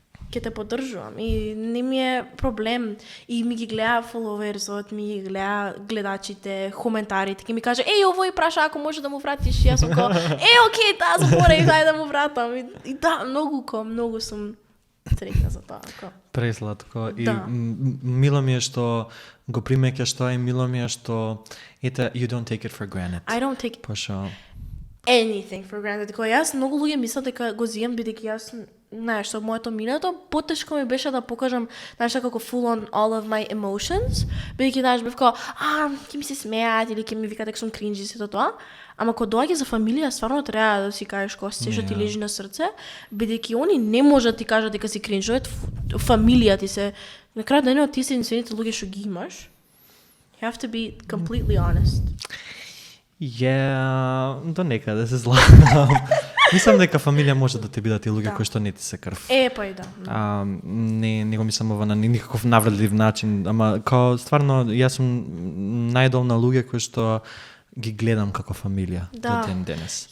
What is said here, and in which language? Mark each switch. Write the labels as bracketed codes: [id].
[mk] Ќе те поддржувам и не ми е проблем. И ми ги гледа фоловерсот, ми ги гледа гледачите, коментарите, ќе ми каже, овој праша ако може да му вратиш. Јас сум како, окей, заборев, хајде да му вратам. И да, многу сум среќна за тоа. Пресладко. И да. Мило ми е што го примеќаш тоа и мило ми е што [en] you don't take it for granted. I don't take anything for granted. [mk] Кога јас многу луѓе мислат дека го зијам бидејќи јас знаеш што моето минато потешко ми беше да покажам како [en] full on all of my emotions, [mk] бидејќи знаеш бев како ќе ми се смеат или ќе ми викат дека сум кринџи сето тоа. Ама кога доаѓа за фамилија, стварно треба да си кажеш кога се што ти лежи на срце, бидејќи они не можат ти кажат дека си кринџ, фамилија ти се. На крај денот ти се единствените луѓе што ги имаш. [en] You have to be completely honest. [mk] До некаде се златам. Мислам дека фамилија може да те бидат и луѓе кои што не ти се крв. Па и да. Не го мислам ова на никаков навредлив начин, ама као стварно јас сум најдол на луѓе кои што ги гледам како фамилија до ден денес.